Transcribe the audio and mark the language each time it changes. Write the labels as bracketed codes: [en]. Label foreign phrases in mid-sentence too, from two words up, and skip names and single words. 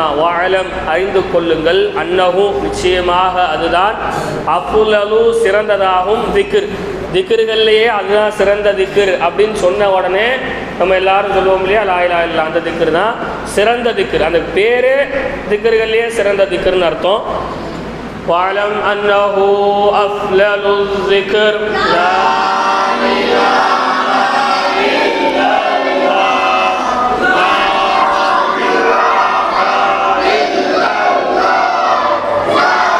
[ta] வாலம் அறிந்து கொள்ளுங்கள், அன்னஹு நிச்சயமாக அதுதான், அஃலலு சிறந்ததாகும் திக்ர். திக்ருகள்லேயே அதுதான் சிறந்த திக்ர் அப்படின்னு சொன்ன உடனே நம்ம எல்லாரும் சொல்லுவோம் இல்லையா, [ar] لا إله إلا الله, [ta] அந்த திக்ரு தான் சிறந்த திக்ர். அந்த பேரே திக்ருகள்லேயே சிறந்த திக்ருன்னு அர்த்தம். [ar] واعلم أنه أفضل الذكر لا إله إلا الله لا إله إلا الله لا